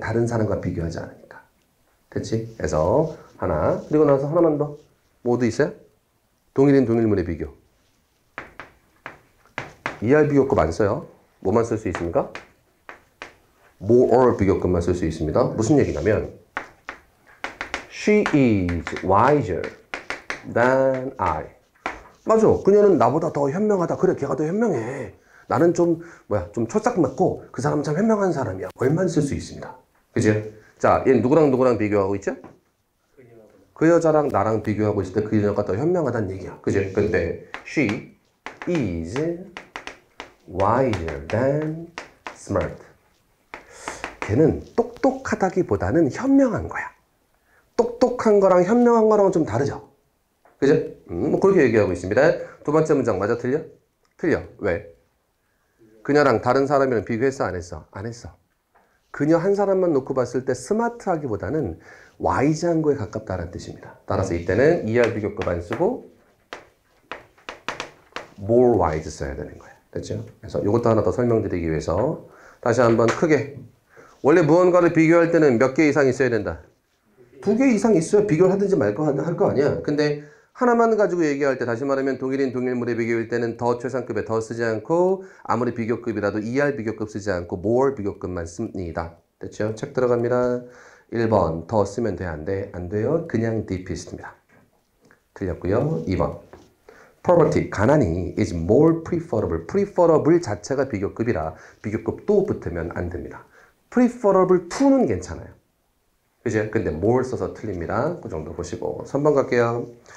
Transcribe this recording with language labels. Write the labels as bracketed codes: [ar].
[ko] 다른 사람과 비교하지 않으니까. 됐지? 그래서 하나, 그리고 나서 하나만 더. 모두 있어요? 동일물의 비교. ER 비교급 안 써요. 뭐만 쓸 수 있습니까? more 비교급만 쓸 수 있습니다. 무슨 얘기냐면 [en] She is wiser than I. [ko] 맞아. 그녀는 나보다 더 현명하다. 그래, 걔가 더 현명해. 나는 좀 초싹맞고 그 사람은 참 현명한 사람이야. 얼마나 쓸 수 있습니다. 그치? 자, 얘는 누구랑 비교하고 있죠? 그 여자랑 나랑 비교하고 있을 때 그 여자가 더 현명하다는 얘기야. 그치? 근데 [en] she is wiser than smart. [ko] 걔는 똑똑하다기보다는 현명한 거야. 똑똑한 거랑 현명한 거랑은 좀 다르죠? 그죠? 뭐 그렇게 얘기하고 있습니다. 두 번째 문장 맞아? 틀려? 틀려. 왜? 그녀랑 다른 사람이랑 비교했어? 안 했어? 안 했어. 그녀 한 사람만 놓고 봤을 때 스마트하기보다는 와이즈한 거에 가깝다는 뜻입니다. 따라서 이때는 ER 비교급 안 쓰고 more wise 써야 되는 거예요. 됐죠? 그래서 이것도 하나 더 설명드리기 위해서 다시 한번 크게 원래 무언가를 비교할 때는 몇 개 이상 있어야 된다? 두 개 이상 있어야 비교를 하든지 말 거 할 거 아니야. 근데 하나만 가지고 얘기할 때, 다시 말하면 동일인 동일물의 비교일 때는 더 최상급에 더 쓰지 않고, 아무리 비교급이라도 ER 비교급 쓰지 않고 more 비교급만 씁니다. 됐죠? 책 들어갑니다. 1번 더 쓰면 돼? 안 돼? 안 돼요. 그냥 deepest입니다. 틀렸고요. 2번 poverty, 가난이 is more preferable. preferable 자체가 비교급이라 비교급 또 붙으면 안 됩니다. preferable to는 괜찮아요. 그죠? 근데 more 써서 틀립니다. 그 정도 보시고 3번 갈게요.